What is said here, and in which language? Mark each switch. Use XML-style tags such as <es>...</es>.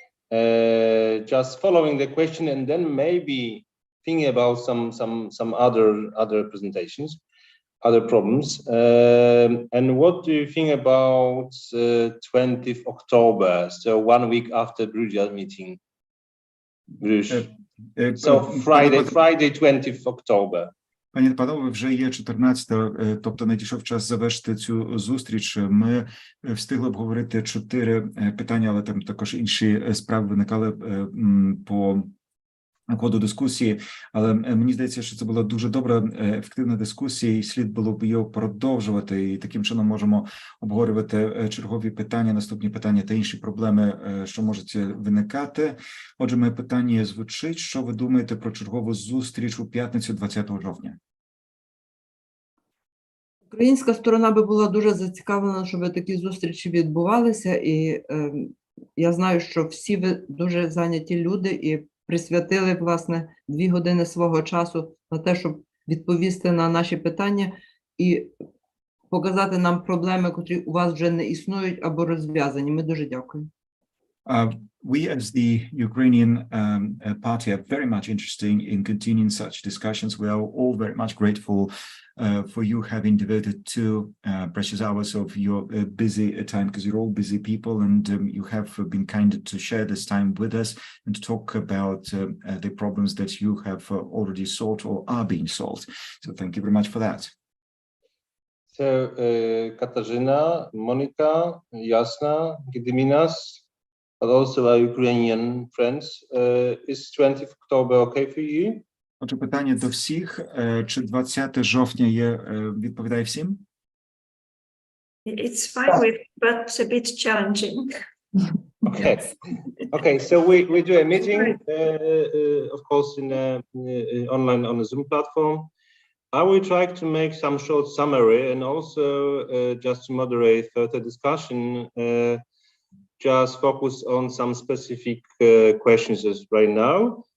<en>Just following the question and then maybe thinking about some other presentations, other problems. And what do you think about 20th October? So 1 week after Bruges meeting. So Friday 20th October.</en> <uk>Пані та панове, вже є 14-та, тобто надійшов час завершити цю зустріч. Ми встигли обговорити 4 питання, але там також інші справи виникали по ходу дискусії. Але мені здається, що це була дуже добра, ефективна дискусія, і слід було б її продовжувати. І таким чином можемо обговорювати чергові питання, наступні питання та інші проблеми, що можуть виникати. Отже, моє питання звучить: що ви думаєте про чергову зустріч у п'ятницю 20 жовтня? Українська сторона би була дуже зацікавлена, щоб такі зустрічі відбувалися. І я знаю, що всі ви дуже зайняті люди і присвятили, власне, 2 години свого часу на те, щоб відповісти на наші питання. І показати нам проблеми, котрі у вас вже не існують або розв'язані. Ми дуже дякуємо.</uk> <en>We as the Ukrainian party are very much interested in continuing such discussions. We are all very much grateful for you having devoted 2 precious hours of your busy time, because you're all busy people, and you have been kind to share this time with us and to talk about the problems that you have already solved or are being solved. So thank you very much for that. So Katarzyna, Monica, Jasna, Gediminas, but also our Ukrainian friends, is 20th October okay for you?</en> <uk>Отже, питання до всіх. Чи 20 жовтня відповідає всім?</uk> <en>It's fine with, but a bit challenging. Okay. Okay, so we do a meeting, of course, in online on the Zoom platform. I will try to make some short summary and also just to moderate further discussion, just focus on some specific questions right now.</en>